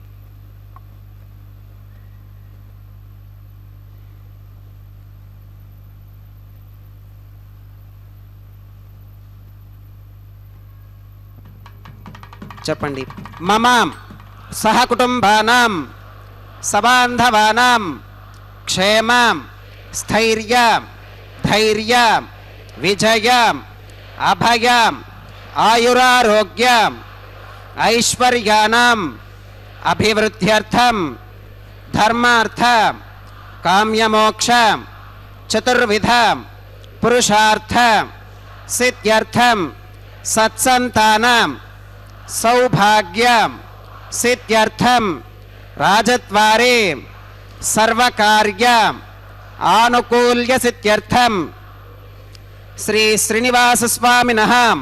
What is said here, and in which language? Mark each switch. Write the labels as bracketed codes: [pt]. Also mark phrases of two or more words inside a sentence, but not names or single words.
[te] చెప్పండి. [sa] మమ సహకుటుంబానాం సబాంధవానాం క్షేమ స్థైర్య ధైర్య విజయ अभय आयुरारोग्य ऐश्वर्याणां अभिवृद्ध्यर्थं धर्मार्थ काम्यमोक्ष चतुर्विध पुरुषार्थ सिद्ध्यर्थं सत्संतानां सौभाग्य सिद्ध्यर्थं राजद्वारे सर्वकार्य आनुकूल्य सिद्ध्यर्थं श्री श्रीनिवास स्वामिनः